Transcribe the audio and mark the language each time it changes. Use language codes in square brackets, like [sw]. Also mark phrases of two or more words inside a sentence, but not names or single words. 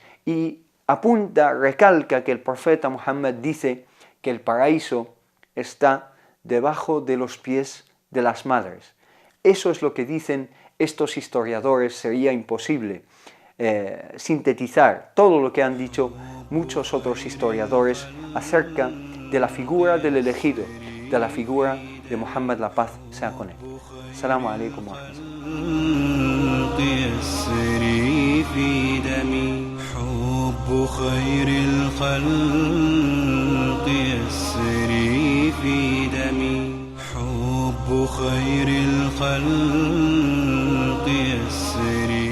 [es] Y recalca que el profeta Muhammad dice que el paraíso está debajo de los pies de las madres. Eso es lo que dicen estos historiadores. Sería imposible sintetizar todo lo que han dicho muchos otros historiadores acerca de la figura del elegido, de la figura de Muhammad, la paz sea con él. [ar] السلام عليكم و خير الخلق يسري في دمي حب خير الخلق يسري